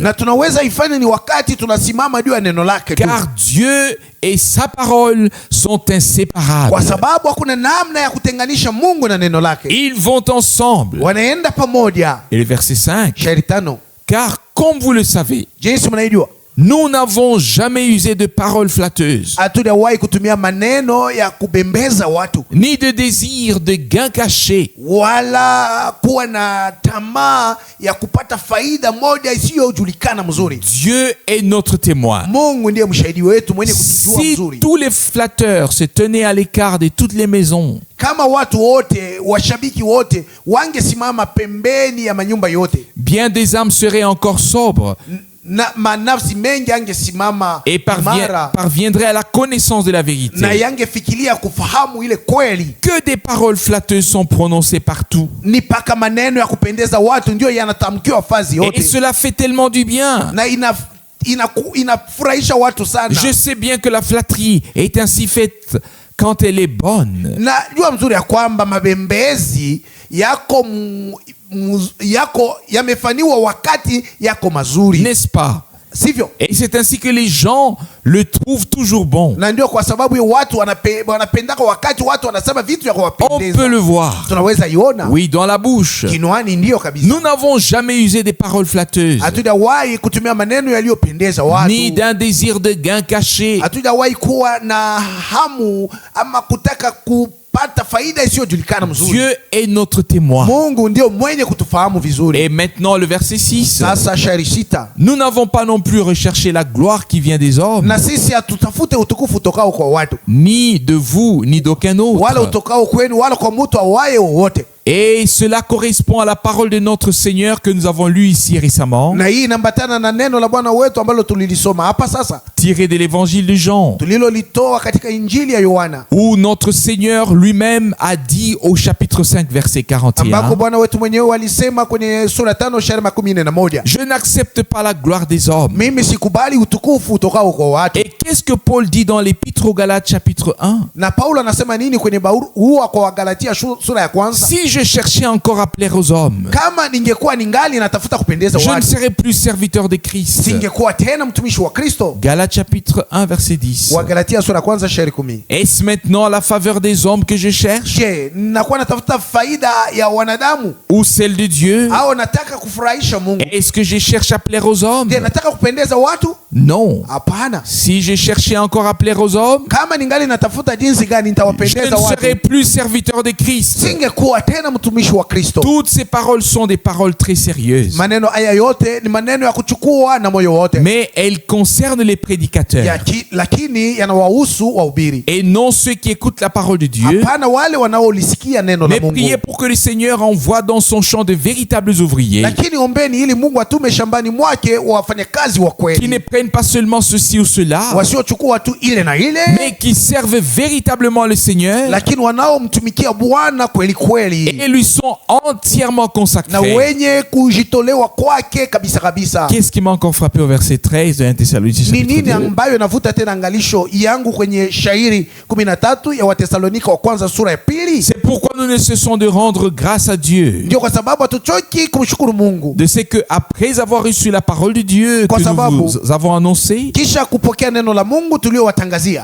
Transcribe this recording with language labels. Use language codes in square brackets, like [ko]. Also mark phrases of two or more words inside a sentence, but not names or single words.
[sw] Na tunaweza ifanye ni wakati tunasimama juu ya neno lake tu. [fr] Car Dieu et sa parole sont [sw] Kwa [fr] inséparables. [sw] sababu hakuna namna ya kutenganisha Mungu na neno lake. [fr] Ils vont ensemble. [sw] Wanaenda pamoja. [fr] Et le verset 5. [sw] Shairi 5. [fr] Car comme vous le savez, [sw] Jinsi mnaijua, [fr] nous n'avons jamais usé de paroles flatteuses, [sw] hatujawahi kutumia maneno ya kubembeza watu [fr] ni de désir de gain caché, [sw] wala kuwa na tamaa ya kupata faida moja isiyojulikana mzuri. [fr] Dieu est notre témoin. [sw] Mungu ndiye mshahidi wetu mwenye kujijua [fr] Si [sw] mzuri. [fr] tous les flatteurs se tenaient à l'écart de toutes les maisons, [sw] Kama watu wote, washabiki wote wangesimama pembeni ya manyumba yote, [fr] bien des âmes seraient encore sobres [sw] na manafsi mengi angesimama [fr] et [sw] imara [fr] parviendraient à la connaissance de la [sw] na [fr] vérité. [sw] yangefikiria kufahamu ile kweli. [fr] Que des paroles flatteuses sont prononcées partout. [sw] Ni paka maneno ya kupendeza watu ndio yanatamkiwa fazi [fr] Et [sw] yote, [fr] cela fait tellement du bien. [sw] na inafurahisha watu sana. [fr] Je sais bien que la flatterie est ainsi faite quand elle est bonne. [sw] Na jua mzuri ya kwamba mabembezi yako yamefanywa wakati yako mazuri, [fr] N'est-ce pas? [sw] sivyo? [fr] Et c'est ainsi que les gens le trouvent toujours bon. [sw] Na ndio kwa sababu hiyo watu wanapendaka wakati watu wanasema vitu vya [fr] On peut [sw] kuwapendeza. [fr] le voir. [sw] Tunaweza iona [fr] Oui, dans la bouche. [sw] kinwani, ndio kabisa. [fr] Nous n'avons jamais usé des paroles flatteuses, [sw] Hatujawahi kutumia maneno yaliyopendeza watu, [fr] ni d'un désir de gain caché. [sw] hatujawahi kuwa na hamu ama kutaka kupata faida isiyojulikana mzuri. [fr] Dieu est notre témoin. [sw] Mungu ndio mwenye kutufahamu vizuri. [fr] Et maintenant le verset 6. [sw] Sasa shairi 6, [fr] Nous n'avons pas non plus recherché la gloire qui vient des hommes, [sw] na sisi hatutafute utukufu utokao kwa watu [fr] ni de vous, ni d'aucun [sw] wala [fr] autre. [sw] utokao kwenu wala kwa mtu awaye wowote. [fr] Et cela correspond à la parole de notre Seigneur que nous avons lue ici récemment, [sw] Na hii inambatana na neno la Bwana wetu ambalo tulilisoma hapa sasa, [fr] tiré de l'évangile de Jean, [sw] tulilolitoa katika Injili ya Yohana, [fr] où notre Seigneur lui-même a dit au chapitre 5 verset [sw] ambako 41, Bwana wetu mwenyewe alisema kwenye sura 5 shairi 41, [fr] je n'accepte pas la gloire des hommes. [sw] mimi sikubali utukufu utokao kwa watu. [fr] Et qu'est-ce que Paul dit dans l'épître aux Galates chapitre 1? [sw] Na Paulo anasema nini kwenye barua kwa Wagalatia sura ya kwanza? [fr] Si je cherchais encore à plaire aux hommes, [sw] Kama ningekuwa ningali natafuta kupendeza [fr] je ne [sw] watu, [fr] serais plus serviteur de Christ. [sw] singekuwa tena mtumishi wa Kristo. [fr] Galates chapitre 1 verset 10. [sw] Wagalatia sura ya kwanza shairi 10. [fr] Est-ce maintenant à la faveur des hommes que je cherche [sw] Je, nakuwa natafuta faida ya wanadamu [fr] ou celle de Dieu? [sw] au nataka kufurahisha Mungu? [fr] Est-ce que je cherche à plaire aux hommes? [sw] Je, nataka kupendeza watu? [fr] Non. [sw] Hapana. [fr] Si je cherchais encore à plaire aux hommes, [sw] Kama ningali natafuta jinsi gani [fr] je [sw] nitawapendeza [fr] ne serais [sw] watu, [fr] plus serviteur de Christ. [sw] singekuwa tena mtumishi wa Kristo. [fr] Toutes ces paroles sont des paroles très sérieuses, [sw] Maneno haya yote ni maneno ya kuchukua na moyo wote, [fr] mais elles concernent les prédicateurs [sw] lakini yanawahusu wahubiri, [fr] et non ceux qui écoutent la parole de Dieu. [sw] hapana wale wanaolisikia neno la [fr] Mais [sw] Mungu. [fr] priez pour que le Seigneur envoie dans son champ de véritables ouvriers [sw] Lakini ombeni ili Mungu atume shambani mwake wafanyakazi wa [fr] qui [sw] kweli, [fr] ne prennent pas seulement ceci ou cela, [sw] wasiochukua tu ile na ile, [fr] mais qui servent véritablement le Seigneur [sw] lakini wanaomtumikia Bwana kweli kweli [fr] et lui sont entièrement [sw] na [fr] consacrés. [sw] wenye kujitolewa kwake kabisa kabisa. [fr] Qu'est-ce qui m'a encore frappé au verset 13 de 1 Thessaloniciens [sw] Ni [fr] chapitre [sw] nini [fr] 2? [sw] ambayo inavuta tena angalisho yangu kwenye shairi 13 ya Watesalonika wa kwanza sura ya 2? [fr] C'est pourquoi nous ne cessons de rendre grâce à Dieu [sw] Ndio kwa sababu hatuchoki kumshukuru Mungu, [fr] de ce que après avoir reçu la parole de Dieu [sw] Kwa [fr] que [sw] sababu, [fr] nous vous avons annoncée, [sw] kisha kupokea neno la Mungu tuliowatangazia.